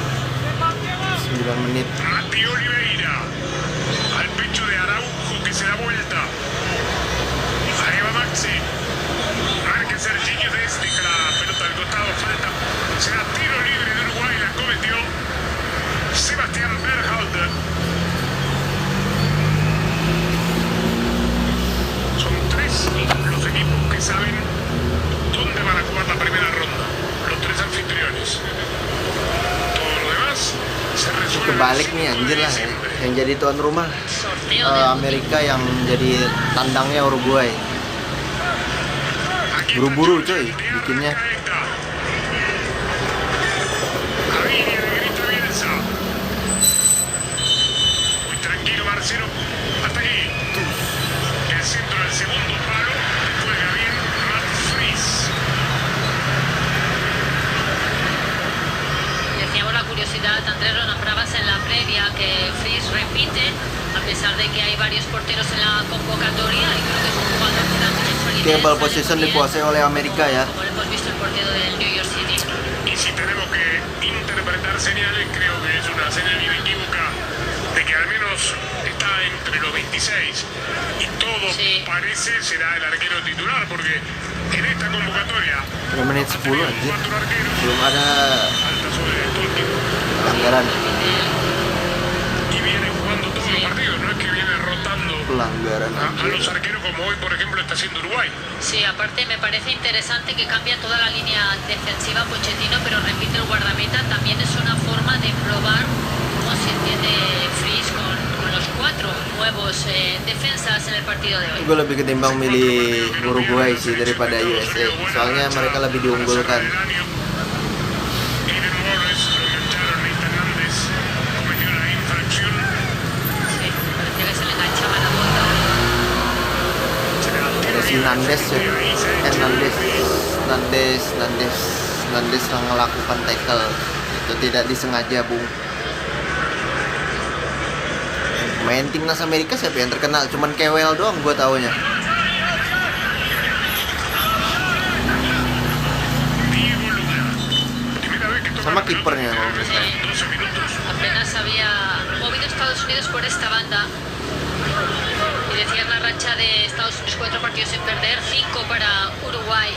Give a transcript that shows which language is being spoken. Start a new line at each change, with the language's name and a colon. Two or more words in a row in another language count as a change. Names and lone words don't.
Indonesian: 9 menit.
Spanish: Mati Oliveira al pecho de Araujo que se da vuelta. Ahí va Maxi. Marque Serginho desde la pelota al costado, falta. Será tiro libre de Uruguay, la cometió Sebastián Berhalter. Son 3 los equipos que saben dónde van a jugar la primera ronda. Los 3 anfitriones. Todo lo demás se resuelve.
Indonesian: Kebalik nih anjir lah, yang jadi tuan rumah Amerika, yang jadi tandangnya Uruguay. Buru-buru coy bikinnya.
Spanish: Muy tranquilo Marcelo. Hasta aquí. El centro del segundo palo. Juega bien Matt Fries. Decíamos la curiosidad, Andrés, lo nombrabas en la previa, que Fries repite, a pesar de que hay varios porteros en la convocatoria, y creo que es un jugador que da mucha solidez.
Indonesian: Tiene
English: ball position
Indonesian: dikuasai oleh Amerika ya.
Spanish: Como lo hemos visto el portero del New York City. Y si tenemos que interpretar señales, creo que es una señal inequívoca de que al menos está entre los 26. Y todo Sí. parece será el arquero titular, porque en esta convocatoria
Indonesian: 3 menit 10 anjir.
Spanish: 4 arqueros.
Indonesian: Belum ada
Spanish: Alta sobre el Tolkien.
Indonesian: pelanggaran.
Spanish: Y viene jugando todos los partidos, no es que viene rotando
Indonesian: Pelanggaran
Spanish: a
Indonesian: anjir.
Spanish: los arqueros como hoy, por ejemplo, está haciendo Uruguay. Sí, aparte me parece interesante que cambia toda la línea defensiva Pochettino, pero repite el guardameta. También es una forma de probar cómo se entiende Fries con los 4 nuevos defensas en el partido de hoy.
Indonesian: Gue lebih ketimbang milih Uruguay sih daripada USA. Soalnya mereka lebih diunggulkan.
Spanish: Eden Morris, lo engancharon, Nathan Nández cometió la infracción. Sí, parecía que se le enganchaba la bota. Será tiro
Indonesian: Ada si
Spanish: libre.
Indonesian: Nandes ya.
Spanish: Ahí se echa.
Indonesian: Nandes yang melakukan tackle. Itu tidak disengaja, Bung. Main timnas Amerika siapa yang terkenal? Cuman Kewell doang gue taunya.
Spanish: Diego Luna. Primera vez que toca
Indonesian: Sama
Spanish: la pelota,
Indonesian: kipernya kalau
Spanish: creo que
Indonesian: nggak
Spanish: son 12 minutos. Apenas había movido Estados Unidos por esta banda. Y decías la racha de Estados Unidos, 4 partidos sin perder, 5 para Uruguay.